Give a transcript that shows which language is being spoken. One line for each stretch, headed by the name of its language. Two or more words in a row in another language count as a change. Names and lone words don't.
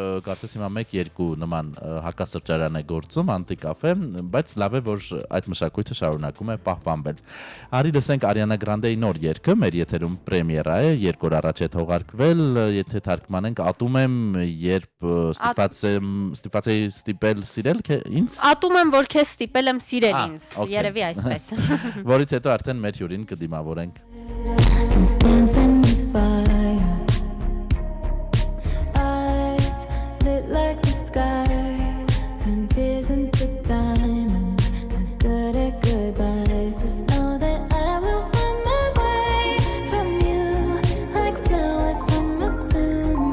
Armenian: Կարծես հիմա 1-2 նման հակասրճարան է գործում, անտիկաֆե, բայց լավ է, որ այդ մշակույթը շարունակում է պահպանվել։ Արի լսենք Ariana Grande-ի նոր երգը, մեր եթերում պրեմիերա է, 2 օր առաջ է թողարկվել, եթե թարգմանենք ատում եմ, երբ ստիպված էի ստիպել սիրել ինձ։ Ատում եմ, որ քեզ ստիպել եմ սիրել ինձ, երևի այսպես։ Որից հետո արդեն մեր հյուրին կդիմավորենք։
English: Like the sky, turn tears into diamonds. Not good at goodbyes. Just know that I will find my way from you, like flowers from a tomb.